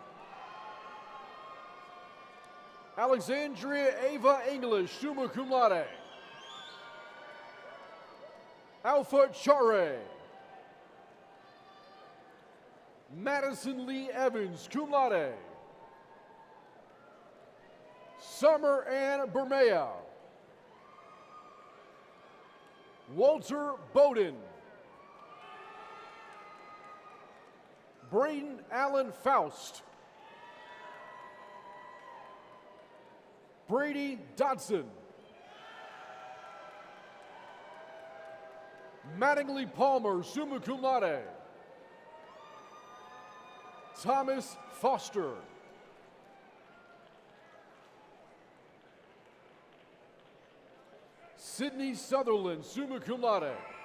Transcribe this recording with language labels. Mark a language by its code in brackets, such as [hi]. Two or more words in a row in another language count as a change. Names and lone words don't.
[en] Alexandria Ava English, [la] summa cum laude. [en] Alpha Chare. Madison Lee Evans, [la] cum laude. [en] Summer Ann Bermea. Walter Bowden. Braden Allen Faust. Brady Dodson. Mattingly Palmer, [la] summa cum laude. [en] Thomas Foster. Sydney Sutherland, [la] summa cum laude.